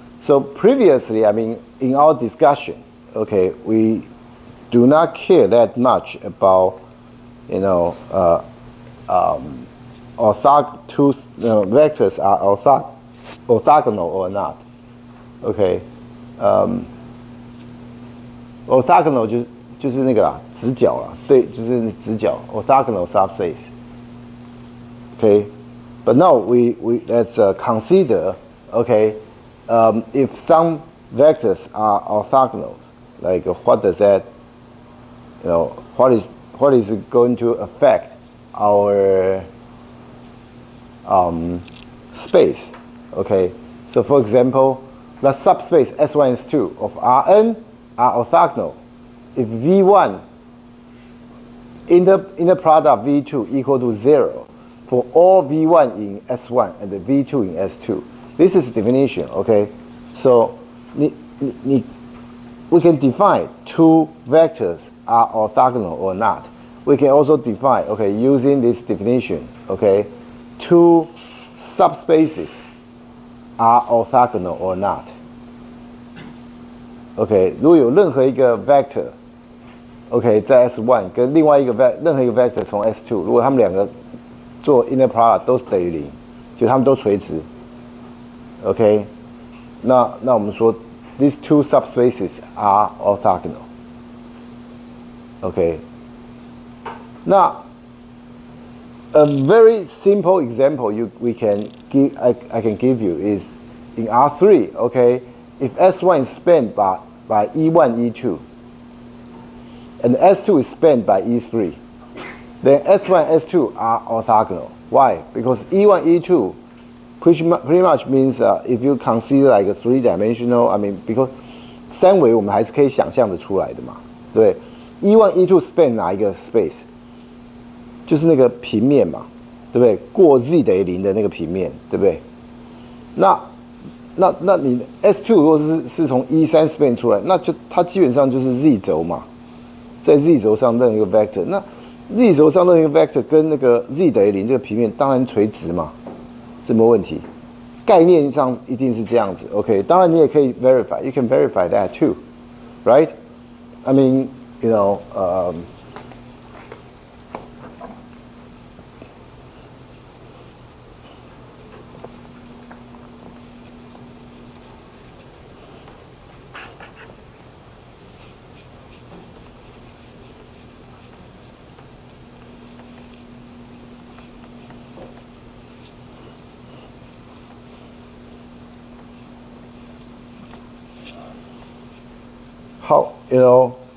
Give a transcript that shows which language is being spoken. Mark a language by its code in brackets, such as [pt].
[en] So previously, I mean, in our discussion, okay, we do not care that much about, you know, vectors are orthogonal or not, okay? [zh] Orthogonal 就是那个啦，直角啦，对，就是直角 orthogonal subspace. [en] Okay, but now we let's consider, okay, if some vectors are orthogonal, like what does that, you know, what is it going to affect our space? Okay, so for example, the subspace S1 and S2 of Rn are orthogonal if V1 inner product V2 equal to 0 for all V1 in S1 and the V2 in S2. This is definition, okay? So we can define two vectors are orthogonal or not. We can also define, okay, using this definition, okay, two subspaces are orthogonal or not. [zh] OK， 如果有任何一个 vector，OK， 在 S1 跟另外一个任何一个 vector 从 S2， 如果他们两个做 inner product 都是等于0，就他们都垂直。 [en] OK， [zh] 那我们说 [en] these two subspaces are orthogonal。 OK， 那 a very simple example I can give you is in R3. OK， if S1 is spanned by E1, E2, and S2 is spanned by E3, then S1 and S2 are orthogonal. Why? Because E1, E2 pretty much means if you consider like a three-dimensional, I mean, because [zh] 三维我们还是可以想象的出来的嘛，对不对 [en] ？E1, E2 span [zh] 哪一个 [en] space？ [zh] 就是那个平面嘛，对不对？过 z 等于0的那个平面，对不对？那你 S2 如果是从 E3 span 出来，那就它基本上就是 z 轴嘛，在 z 轴上任何一个 vector， 那 z 轴上任何一个 vector 跟那个 z 等于0这个平面当然垂直嘛，这没问题。概念上一定是这样子 ，OK？当然你也可以 [en] verify，you can verify that too, right? I mean, you know, how, you know,